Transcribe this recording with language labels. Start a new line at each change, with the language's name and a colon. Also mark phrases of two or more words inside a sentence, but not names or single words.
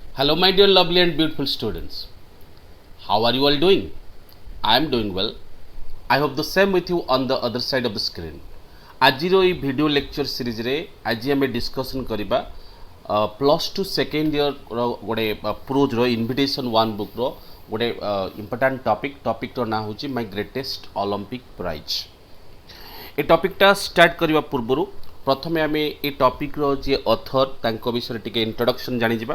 English: Hello, my dear lovely and beautiful students. How are you all doing? I am doing well. I hope the same with you on the other side of the screen.
Odia: ଆଜିର ଏଇ
English: video lecture
Odia: ସିରିଜରେ ଆଜି ଆମେ ଡିସ୍କସନ୍ କରିବା
English: plus two second year
Odia: ଗୋଟେ ପ୍ରୋଜ୍ର ଇନଭିଟେସନ୍ ୱାନ୍ ବୁକ୍ର ଗୋଟେ ଇମ୍ପୋର୍ଟାଣ୍ଟ ଟପିକ୍ର ନାଁ ହେଉଛି ମାଇ ଗ୍ରେଟେଷ୍ଟ ଅଲମ୍ପିକ୍ ପ୍ରାଇଜ୍। ଏ ଟପିକ୍ଟା ଷ୍ଟାର୍ଟ କରିବା ପୂର୍ବରୁ ପ୍ରଥମେ ଆମେ ଏ ଟପିକ୍ର ଯିଏ ଅଥର ତାଙ୍କ ବିଷୟରେ ଟିକେ ଇଣ୍ଟ୍ରୋଡକ୍ସନ୍ ଜାଣିଯିବା।